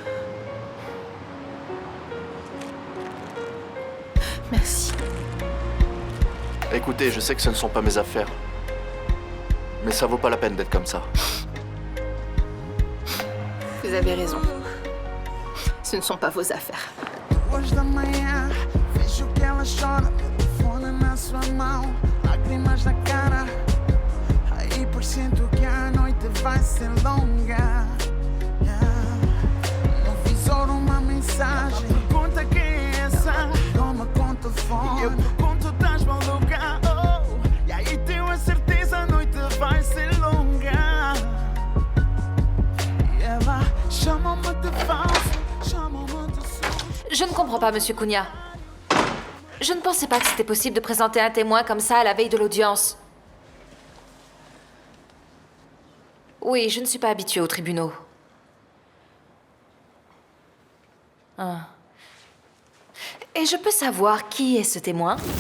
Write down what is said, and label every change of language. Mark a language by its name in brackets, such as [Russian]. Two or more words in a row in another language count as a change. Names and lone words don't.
[French] Merci. Écoutez, je sais que ce ne sont pas mes affaires. Mais ça vaut pas la peine d'être comme ça. Vous avez raison. Ce ne sont pas vos affaires. [Portuguese] Hoje da manhã, vejo que ela chora, telefone na sua mão, lágrimas na cara. Aí por sinto que a noite vai ser longa. No visor uma mensagem, pergunta quem é essa. Toma conta o fone, e eu pergunto, estás maluca? Oh, e aí tenho a certeza a noite vai ser longa. E ela chama-me de falso, chama-me de sujo. [French] Je ne comprends pas, Monsieur Cunha. Je ne pensais pas que c'était possible de présenter un témoin comme ça à la veille de l'audience. Oui, je ne suis pas habituée aux tribunaux. Ah. Et je peux savoir qui est ce témoin?